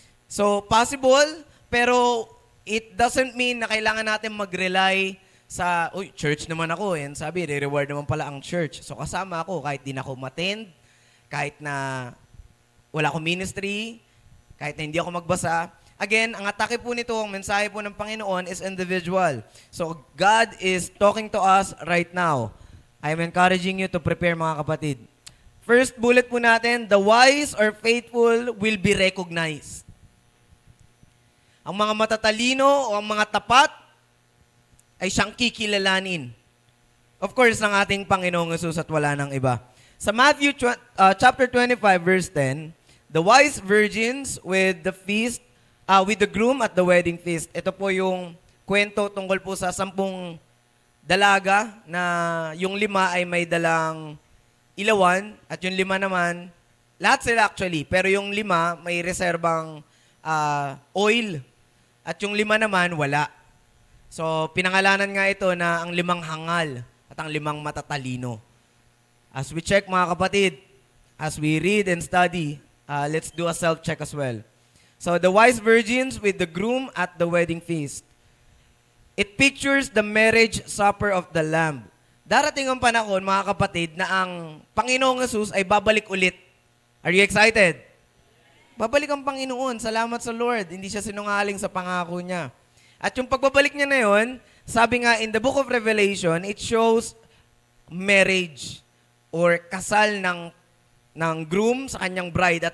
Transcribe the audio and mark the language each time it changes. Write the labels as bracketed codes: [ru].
[tl] So, possible, pero [en] it doesn't mean [tl] na kailangan natin mag-rely sa, church naman ako. Yan sabi, re-reward naman pala ang church. So, kasama ako kahit di na ako matend, kahit na wala akong ministry, kahit na hindi ako magbasa. Again, ang atake po nito, ang mensahe po ng Panginoon is individual. [en] So, God is talking to us right now. I'm encouraging you to prepare, mga kapatid. First bullet po natin, the wise or faithful will be recognized. [tl] Ang mga matatalino o ang mga tapat ay siyang kikilalanin. Of course, ng ating Panginoong Hesus at wala nang iba. [en] Sa Matthew chapter 25, verse 10, the wise virgins with the groom at the wedding feast. [tl] Ito po yung kwento tungkol po sa 10 dalaga na yung 5 ay may dalang ilawan at yung 5 naman, lahat sila actually, pero yung 5 may reserbang oil at yung 5 naman wala. So, pinangalanan nga ito na ang 5 hangal at ang 5 matatalino. [en] As we check, [tl] mga kapatid, [en] as we read and study, let's do a self-check as well. So, the wise virgins with the groom at the wedding feast. It pictures the marriage supper of the Lamb. [tl] Darating ang panahon, mga kapatid, na ang Panginoong Yesus ay babalik ulit. [en] Are you excited? [tl] Babalik ang Panginoon. Salamat sa Lord. Hindi siya sinungaling sa pangako niya. At yung pagbabalik niya na yun, sabi nga [en] in the book of Revelation, it shows marriage [tl] or kasal ng groom sa kanyang bride.